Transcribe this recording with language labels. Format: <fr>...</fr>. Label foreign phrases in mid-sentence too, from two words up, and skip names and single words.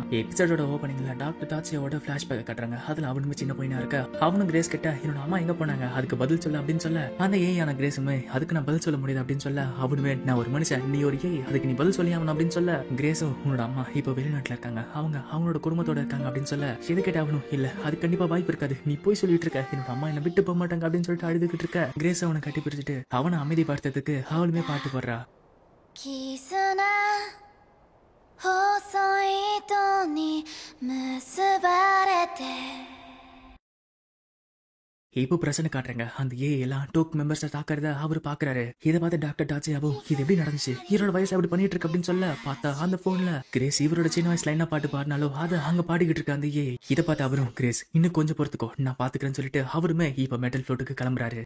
<ta>எபிசோடோட ஓப்பனிங்ல டாக்டர் தாச்சியோட ஃபிளாஷ்பேக் கட்டுறாங்க. அதுல அவனுமே சின்ன பையனா இருக்க அவனும் கிரேஸ் கிட்ட என்னோட அம்மா எங்க போனாங்க அதுக்கு பதில் சொல்ல அப்படின்னு சொல்ல அந்த ஏயான கிரேஸுமே அதுக்கு நான் பதில் சொல்ல முடியாது அப்படின்னு சொல்ல அவனுமே நான் ஒரு மனுஷன் நீ ஒரு ஏ அதுக்கு நீ பதில் சொல்லி ஆகணும் அப்படின்னு சொல்ல கிரேஸும் உன்னோட அம்மா இப்போ வெளிநாட்டுல இருக்காங்க அவங்களோட குடும்பத்தோட இருக்காங்க அப்படின்னு சொல்ல எது கேட்ட அவனும் இல்ல அது கண்டிப்பா வாய்ப்பு இருக்காது நீ போய் சொல்லிட்டு இருக்க என்னோட அம்மா என்ன விட்டு போக மாட்டாங்க அப்படின்னு சொல்லிட்டு அழுதுகிட்டு இருக்க கிரேஸ் அவனை கட்டி பிடிச்சிட்டு அவனை அமைதி பார்த்ததுக்கு அவளுமே பாட்டு போடுறா.</ta> <ja>絆細い糸に結ばれて</ja> <ta>இப்போ பிரச்சனை காட்டுறாங்க. அந்த ஏ எல்லாம் டோக் மெம்பர்ஸ் தாக்குறத அவரு பாக்குறாரு. இதை பார்த்து டாக்டர் டாச்சியாவும் இது எப்படி நடந்துச்சு இவரோட வயசு அப்படி பண்ணிட்டு இருக்கு அப்படின்னு சொல்ல பார்த்தா அந்த போன்ல கிரேஸ் இவரோட சின்ன வயசுல என்ன பாட்டு பாடினாலும் அதை அங்க பாடிக்கிட்டு இருக்க அந்த ஏ இதை பார்த்து அவரும் கிரேஸ் இன்னும் கொஞ்சம் பொறுத்துக்கோ நான் பாத்துக்கிறேன்னு சொல்லிட்டு அவருமே இப்ப மெட்டல் ஃப்ளோட்டுக்கு கிளம்புறாரு.</ta>